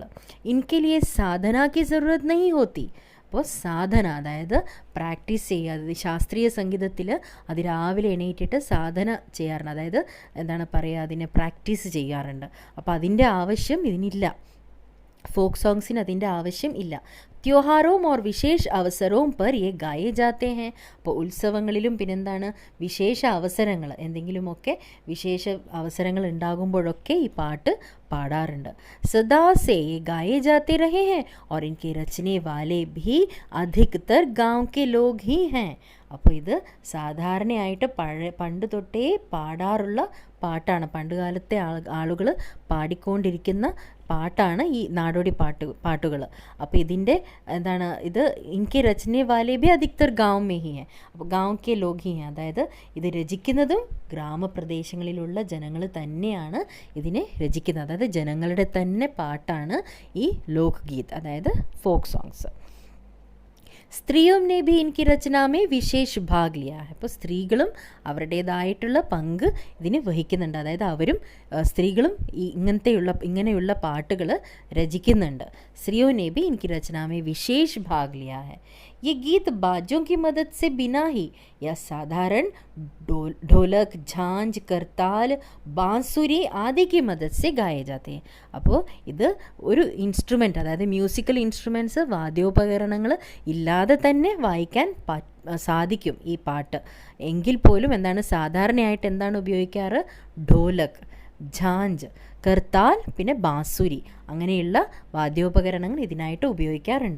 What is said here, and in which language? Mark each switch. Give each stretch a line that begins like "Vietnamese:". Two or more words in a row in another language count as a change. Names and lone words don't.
Hindi: इनके लिए साधना की ज़रूरत नहीं होती.
Malayalam: അപ്പോൾ സാധന അതായത് പ്രാക്ടീസ് ചെയ്യുക. ശാസ്ത്രീയ സംഗീതത്തിൽ അതിരാവിലെ എണീറ്റിട്ട് സാധന ചെയ്യാറുണ്ട്, അതായത് എന്താണ് പറയുക, അതിനെ പ്രാക്ടീസ് ചെയ്യാറുണ്ട്. അപ്പോൾ അതിൻ്റെ ആവശ്യം ഇതിനില്ല,
English: folk songs
Malayalam: അതിൻ്റെ ആവശ്യം ഇല്ല.
Hindi: त्योहारों और विशेष अवसरों पर ये गाए जाते हैं.
Malayalam: അപ്പോൾ ഉത്സവങ്ങളിലും പിന്നെന്താണ് വിശേഷ അവസരങ്ങൾ, എന്തെങ്കിലുമൊക്കെ വിശേഷ അവസരങ്ങൾ ഉണ്ടാകുമ്പോഴൊക്കെ ഈ പാട്ട് പാടാറുണ്ട്.
Hindi: सदा से ये गाए जाते रहे हैं और इनके रचने वाले भी अधिकतर गांव के लोग ही हैं.
Malayalam: അപ്പോൾ ഇത് സാധാരണയായിട്ട് പണ്ട് തൊട്ടേ പാടാറുള്ള പാട്ടാണ്, പണ്ടുകാലത്തെ ആളുകൾ പാടിക്കൊണ്ടിരിക്കുന്ന പാട്ടാണ് ഈ നാടോടി പാട്ടുകൾ. അപ്പോൾ ഇതിൻ്റെ എന്താണ് ഇത്
Hindi: इनके रचने वाले भी अधिकतर गांव में ही हैं.
Malayalam: അപ്പോൾ
Hindi: गांव के लोग ही हैं,
Malayalam: അതായത് ഇത് രചിക്കുന്നതും ഗ്രാമപ്രദേശങ്ങളിലുള്ള ജനങ്ങൾ തന്നെയാണ് ഇതിനെ രചിക്കുന്നത്. അതായത് ജനങ്ങളുടെ തന്നെ പാട്ടാണ് ഈ
Hindi: लोक गीत,
Malayalam: അതായത്
English: folk songs.
Hindi: സ്ത്രീയും ने भी इनकी रचना में विशेष भाग लिया है.
Malayalam: അപ്പോൾ സ്ത്രീകളും അവരുടേതായിട്ടുള്ള പങ്ക് ഇതിന് വഹിക്കുന്നുണ്ട്, അതായത് അവരും സ്ത്രീകളും ഇങ്ങനെയുള്ള പാട്ടുകൾ രചിക്കുന്നുണ്ട്.
Hindi: സ്ത്രീയോं ने भी इनकी रचना में विशेष भाग लिया है. ये गीत बाजों की मदद से बिना ही या साधारण ढोलक, झांझ, करताल, बांसुरी आदि की मदद से गाए जाते हैं.
Malayalam: അപ്പോൾ ഇത് ഒരു ഇൻസ്ട്രുമെൻ്റ്, അതായത്
English: musical instruments,
Malayalam: വാദ്യോപകരണങ്ങൾ ഇല്ലാതെ തന്നെ വായിക്കാൻ സാധിക്കും ഈ പാട്ട്. എങ്കിൽ പോലും എന്താണ് സാധാരണയായിട്ട് എന്താണ് ഉപയോഗിക്കാറ്, ഢോലക്, ഝാഞ്ച്, കർത്താൽ, പിന്നെ ബാസുരി അങ്ങനെയുള്ള വാദ്യോപകരണങ്ങൾ ഇതിനായിട്ട് ഉപയോഗിക്കാറുണ്ട്.